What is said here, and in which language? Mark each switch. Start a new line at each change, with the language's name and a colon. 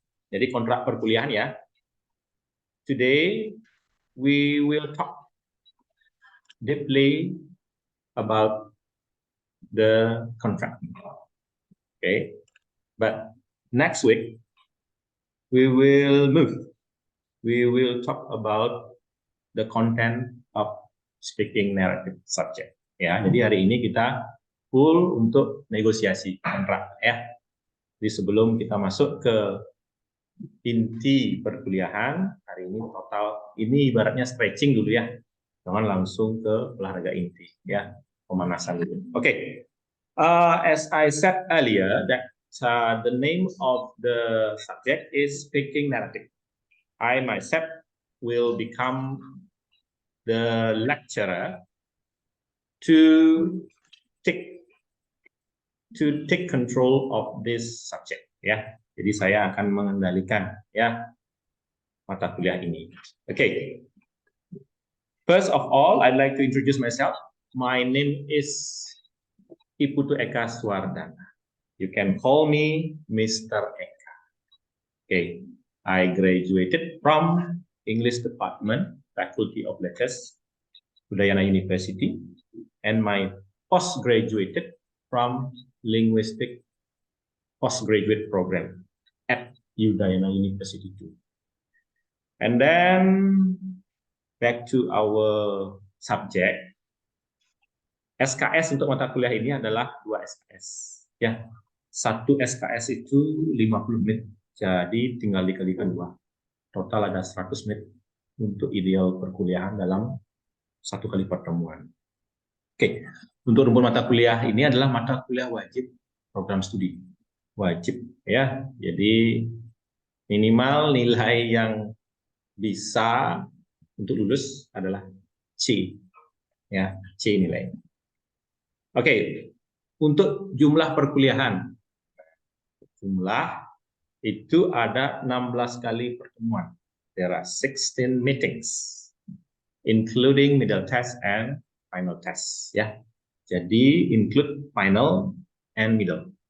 Indonesian: Jadi kontrak perkuliahan ya.
English: Today we will talk deeply about the contract. Okay, but next week we will move. We will talk about the content of speaking narrative subject.
Indonesian: Ya, jadi hari ini kita full untuk negosiasi kontrak ya. Jadi sebelum kita masuk ke inti perkuliahan, hari ini total ini ibaratnya stretching dulu ya. Jangan langsung ke olahraga inti ya, pemanasan dulu. Oke.
English: As I said earlier that the name of the subject is speaking narrative. I myself will become the lecturer to take control of this subject ya.
Indonesian: Jadi saya akan mengendalikan ya mata kuliah ini. Okay.
English: First of all, I'd like to introduce myself. My name is Iputu Eka Swardana. You can call me Mr. Eka. Okay, I graduated from English Department, Faculty of Letters, Udayana University, and my postgraduated from Linguistic Postgraduate Program at Udayana University too. And then back to our subject.
Indonesian: SKS untuk mata kuliah ini adalah 2 SKS. Ya, 1 SKS itu 50 menit, jadi tinggal dikalikan 2. Total ada 100 menit untuk ideal perkuliahan dalam 1 kali pertemuan. Oke, untuk rumpun mata kuliah ini adalah mata kuliah wajib program studi. Wajib ya, jadi minimal nilai yang bisa untuk lulus adalah C, ya, C nilai. Oke, untuk jumlah perkuliahan, jumlah itu ada 16 kali pertemuan.
English: There are 16 meetings, including middle test and final test, ya. Jadi include final and middle.